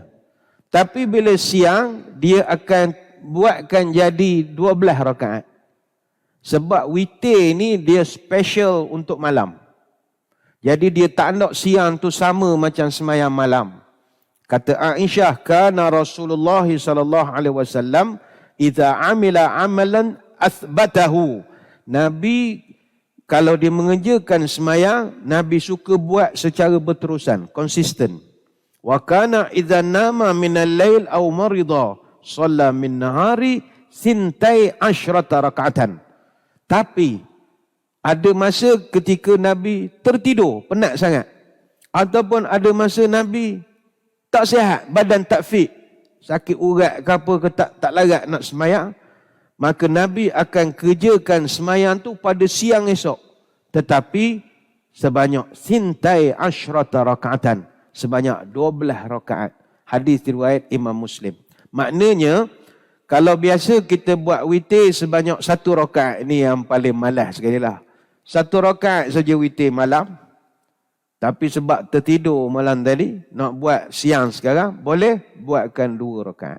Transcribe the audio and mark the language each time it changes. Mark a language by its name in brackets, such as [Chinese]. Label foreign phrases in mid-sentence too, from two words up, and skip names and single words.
[Malay] Tapi bila siang dia akan buatkan jadi 12 rakaat. Sebab witir ni dia special untuk malam. Jadi dia tak nak siang tu sama macam sembahyang malam. Kata Aisyah, [Arabic] كان رسول الله صلى الله عليه وسلم إذا عمل عملا أثبته. [Malay] Nabi kalau dia mengerjakan sembahyang, Nabi suka buat secara berterusan, konsisten. [Arabic] وكان إذا نام من الليل أو مرض صلى من النهار ثنتي عشرة ركعة. [Malay] Tapi ada masa ketika Nabi tertidur, penat sangat. Ataupun ada masa Nabi tak sihat, badan tak fit. sakit urat ke apa ke tak larat nak semayang, maka Nabi akan kerjakan semayang tu pada siang esok. Tetapi sebanyak [Arabic] ثنتي عشرة ركعة, [Malay] sebanyak 12 rakaat. Hadis riwayat Imam Muslim. Maknanya, kalau biasa kita buat witir sebanyak 1 rakaat, ini yang paling malas sekali lah. 1 rakaat saja witir malam. Tapi sebab tertidur malam tadi, nak buat siang sekarang, boleh buatkan 2 rakaat.